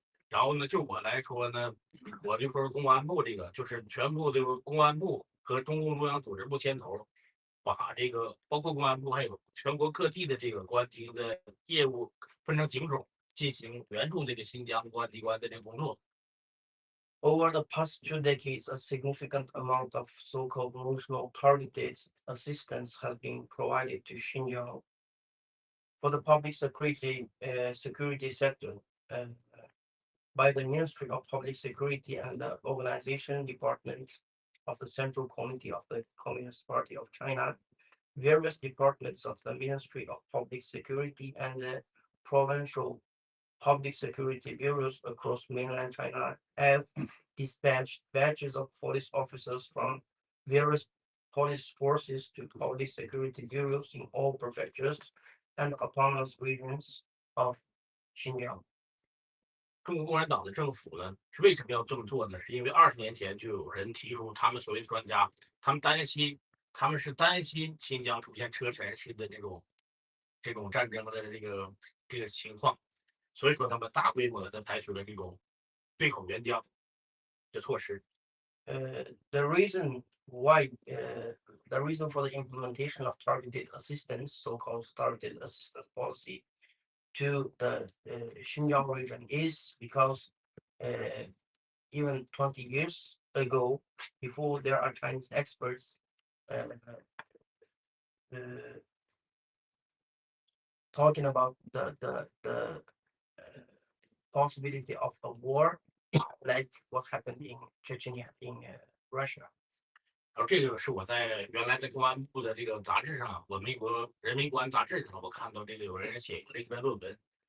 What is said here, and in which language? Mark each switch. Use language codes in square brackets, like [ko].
[zh] 然后呢，就我来说呢，我就说公安部这个就是全部这个公安部和中共中央组织部牵头，把这个包括公安部还有全国各地的这个公安厅的业务分成警种，进行援助这个新疆公安机关的这个工作。 [en] Over the past 2 decades, a significant amount of so-called emotional targeted assistance has been provided to Xinjiang for the public security sector by the Ministry of Public Security and the Organization Department of the Central Committee of the Communist Party of China. Various departments of the Ministry of Public Security and the provincial public security bureaus across mainland China have dispatched batches of police officers from various police forces to public security bureaus in all prefectures and autonomous regions of Xinjiang. [zh] 中国共产党的政府呢，是为什么要这么做呢？是因为20年前就有人提出，他们所谓的专家，他们是担心新疆出现车臣式的这种战争的这个情况，所以说他们大规模的采取了这种对口援疆的措施。 [en] The reason for the implementation of targeted assistance, so-called targeted assistance policy, to the Xinjiang region is because even 20 years ago, before there are Chinese experts talking about the possibility of a war like what happened in Chechnya in Russia. [zh] 然后这个是我在原来在公安部的这个杂志上，我美国人民公安杂志上，我看到这个有人写过这篇论文。